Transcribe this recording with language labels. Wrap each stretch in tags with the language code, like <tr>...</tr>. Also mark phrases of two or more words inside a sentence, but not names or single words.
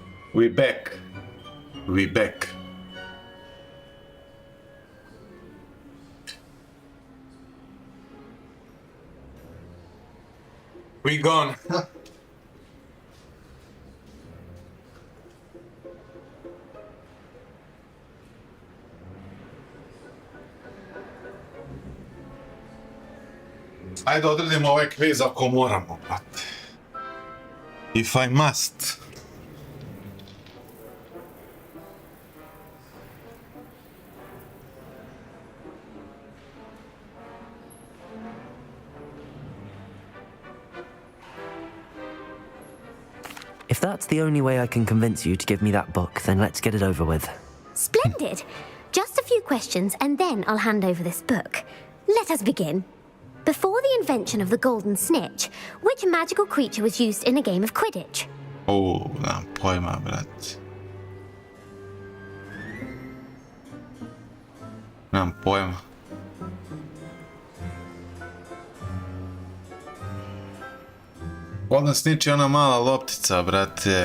<en>We back. We back. We gone.</en> <sr>Ajde odredimo ovaj kviz ako moramo, brate.</sr> <en>If I must. If that's the only way I can convince you to give me that book, then let's get it over with. Splendid. Just a few questions and then I'll hand over this book. Let us begin. Before the invention of the golden snitch, which magical creature was used in a game of Quidditch?</en> <sr>Nemam pojma, brate. Nemam pojma.</sr> <en>Golden snitch</en> <sr>je ona mala loptica, brate.</sr>